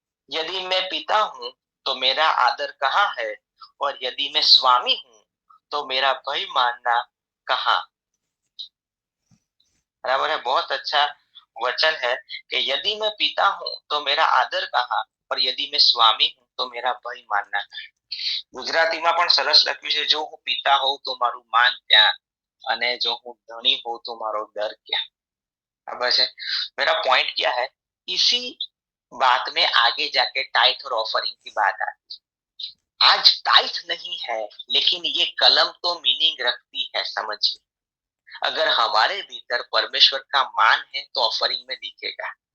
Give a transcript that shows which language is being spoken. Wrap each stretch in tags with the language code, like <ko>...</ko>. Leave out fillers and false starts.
<hi>यदि मैं पिता हूँ तो मेरा आदर कहाँ है, और यदि मैं स्वामी हूँ तो मेरा भय मानना कहाँ। बराबर है। बहुत अच्छा वचन है कि यदि मैं पिता हूँ तो मेरा आदर कहाँ, और यदि मैं स्वामी हूँ तो मेरा भय मानना कहाँ।</hi> <gu>ગુજરાતીમાં પણ સરસ લખ્યું છે, જો હું પિતા હોઉં તો મારું માન ક્યાં, અને જો હું ધણી હોઉં તો મારો ડર ક્યાં।</gu> <hi>बराबर है। मेरा पॉइंट क्या है, इसी बात में आगे जाके टाइथ और ऑफरिंग की बात आती है। आज टाइथ नहीं है, लेकिन ये कलम तो मीनिंग रखती है। समझिए, अगर हमारे भीतर परमेश्वर का मान है तो ऑफरिंग में दिखेगा।</hi>